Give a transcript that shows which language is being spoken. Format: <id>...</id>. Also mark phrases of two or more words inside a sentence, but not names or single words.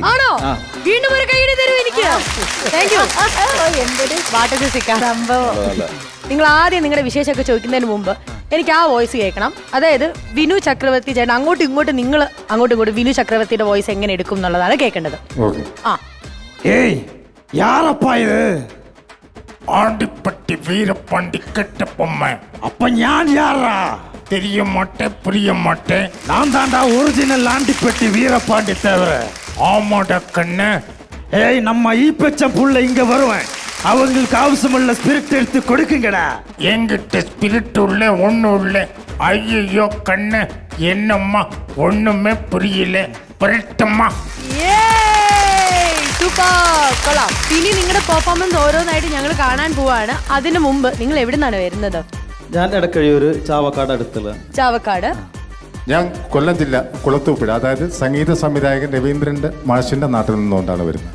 <ml>ആണോ? വീണ്ടും ഒരു കൈയടി തരൂ എനിക്ക്. താങ്ക് യു. നിങ്ങൾ ആദ്യം നിങ്ങളുടെ വിശേഷമൊക്കെ ചോദിക്കുന്നതിന് മുമ്പ് എനിക്ക് ആ വോയിസ് കേൾക്കണം. അതായത് വിനു ചക്രവർത്തി ചേട്ടൻ അങ്ങോട്ടും ഇങ്ങോട്ടും വിനു ചക്രവർത്തിയുടെ വോയിസ് എങ്ങനെ എടുക്കും എന്നുള്ളതാണ് കേൾക്കേണ്ടത്.</ml> <ta>ஆண்டிப்பட்டி வீரப்பாண்டி கெட்ட பொம்மை. அப்ப ஞான் யாரா? தெரிய மாட்டேன், புரிய மாட்டேன். நான் தாண்டா ஒரிஜினல் ஆண்டிப்பட்டி வீரப்பாண்டி தவிர. ஆமாடா கண்ணு. ஏய், நம்ம ஈப்பச்ச புள்ள இங்க வருவேன். அவங்களுக்கு அவசியமுள்ள ஸ்பிரிட் எடுத்து கொடுக்குங்கடா. என்கிட்ட ஸ்பிரிட் உள்ள ஒண்ணு உள்ள. ஐயோ கண்ணு, என்னம்மா ஒண்ணுமே புரியல. புரட்டம்மா.</ta> <ml>കൊള്ളാം. ഇനി നിങ്ങളുടെ പെർഫോമൻസ് ഓരോന്നായിട്ട് ഞങ്ങൾ കാണാൻ പോവാണ്. അതിനു മുമ്പ് നിങ്ങൾ എവിടെ നിന്നാണ് വരുന്നത്? ഞാൻ എടക്കഴിയൂര്, ചാവക്കാട് അടുത്തുള്ള. ചാവക്കാട്. ഞാൻ കൊല്ലം ജില്ല കുളത്തൂപ്പുഴ, അതായത് സംഗീത സംവിധായകൻ രവീന്ദ്രന്റെ മാഷിന്റെ നാട്ടിൽ നിന്നുകൊണ്ടാണ് വരുന്നത്.</ml>